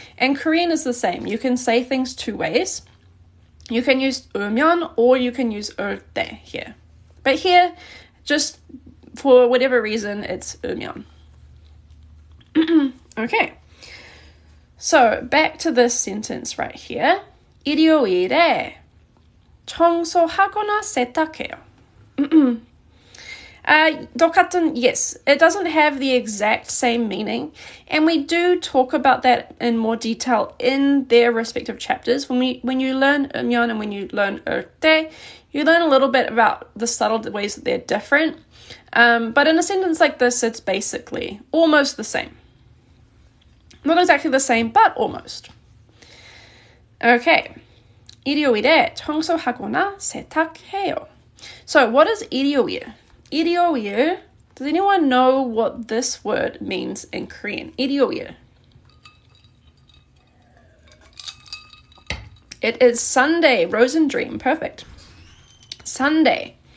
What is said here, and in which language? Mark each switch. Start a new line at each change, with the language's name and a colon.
English: And Korean is the same. You can say things two ways. You can use 으면 or you can use 올 때 here. But here, just for whatever reason, it's 으면. Okay. So, back to this sentence right here.
Korean: 일요일에 청소하거나 세탁해요.
English: 똑같은, yes, it doesn't have the exact same meaning, and we do talk about that in more detail in their respective chapters. When you learn 으면 and when you learn 올 때, you learn a little bit about the subtle ways that they're different. But in a sentence like this, it's basically almost the same. Not exactly the same, but almost. Okay.
Korean: 일요일에 청소하거나 세탁해요.
English: So, what is 일요일?
Korean: 일요일.
English: Does anyone know what this word means in Korean?
Korean: 일요일.
English: It is Sunday. Rose and Dream. Perfect. Sunday.